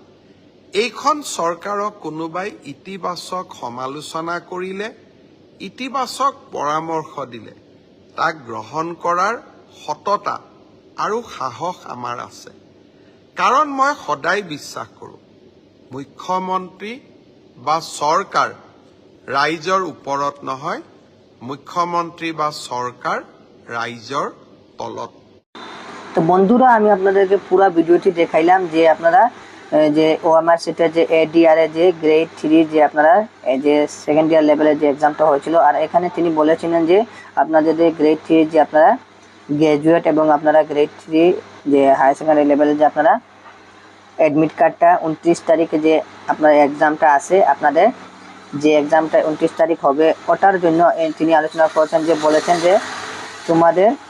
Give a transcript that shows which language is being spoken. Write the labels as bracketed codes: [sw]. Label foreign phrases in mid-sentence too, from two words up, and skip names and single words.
[as] এইখন চৰকাৰক কোনোবাই ইতিবাচক সমালোচনা কৰিলে ইতিবাচক পৰামৰ্শ দিলে তাক গ্ৰহণ কৰাৰ সততা আৰু সাহস আমাৰ আছে কাৰণ মই সদায় বিশ্বাস কৰোঁ মুখ্যমন্ত্ৰী বা চৰকাৰ ৰাইজৰ ওপৰত নহয় মুখ্যমন্ত্ৰী বা চৰকাৰ রাইজর তলত [bn] তো বন্ধুরা আমি আপনাদেরকে পুরো ভিডিওটি দেখাইলাম যে আপনারা যে OMR সিটের যে ADR এর যে গ্রেড 3 যে আপনারা যে [en] second year level [bn] যে এক্সামটা হয়েছিল আর এখানে তিনি বলেছিলেন যে আপনাদের যে গ্রেড 3 যে আপনারা গ্র্যাজুয়েট এবং আপনারা গ্রেড 3 যে [en] higher secondary level [bn] যে আপনারা [en] admit card [bn] 29 তারিখে যে আপনার এক্সামটা আছে আপনাদের যে এক্সামটা 29 তারিখ হবে ওটার জন্য তিনি আলোচনা করেছেন যে বলেছেন যে তোমাদের